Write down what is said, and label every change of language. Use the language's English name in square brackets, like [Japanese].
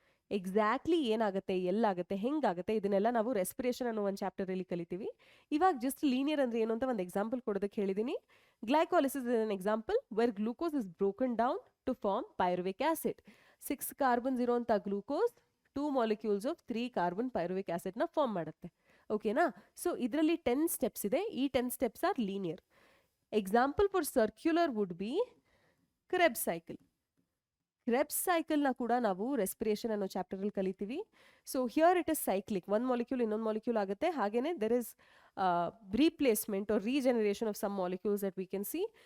[Kannada] Exactly ಏನಾಗುತ್ತೆ, ಎಲ್ಲಾಗುತ್ತೆ, ಹೆಂಗಾಗುತ್ತೆ, ಇದನ್ನೆಲ್ಲ ನಾವು ರೆಸ್ಪಿರೇಷನ್ ಅನ್ನೋ ಒಂದು ಚಾಪ್ಟರಲ್ಲಿ ಕಲಿತೀವಿ. ಇವಾಗ ಜಸ್ಟ್ ಲೀನಿಯರ್ ಅಂದರೆ ಏನು ಅಂತ ಒಂದು ಎಕ್ಸಾಂಪಲ್ ಕೊಡೋದಕ್ಕೆ ಹೇಳಿದ್ದೀನಿ. [English] Glycolysis is an example where glucose is broken down to form pyruvic acid. [Kannada] 6 carbons ಇರೋಂಥ glucose [English] 2 molecules of 3 carbon pyruvic acid ನ form ಮಾಡುತ್ತೆ. [Kannada] ಓಕೆನಾ? ಸೊ ಇದರಲ್ಲಿ 10 ಸ್ಟೆಪ್ಸ್ ಇದೆ. ಈ 10 steps R linear. [English] Example for circular would be Krebs cycle. [Kannada] ಕ್ರೆಬ್ಸ್ cycle ನ ಕೂಡ ನಾವು ರೆಸ್ಪಿರೇಷನ್ ಅನ್ನೋ ಚಾಪ್ಟರ್ ಅಲ್ಲಿ ಕಲಿತೀವಿ. [English] so here it is cyclic, [Kannada] ಒಂದು ಮಾಲಿಕ್ಯೂಲ್ ಇನ್ನೊಂದು ಮಾಲಿಕ್ಯೂಲ್ ಆಗುತ್ತೆ. [English] ಹಾಗೇನೆ there is replacement or regeneration of some molecules that we can see.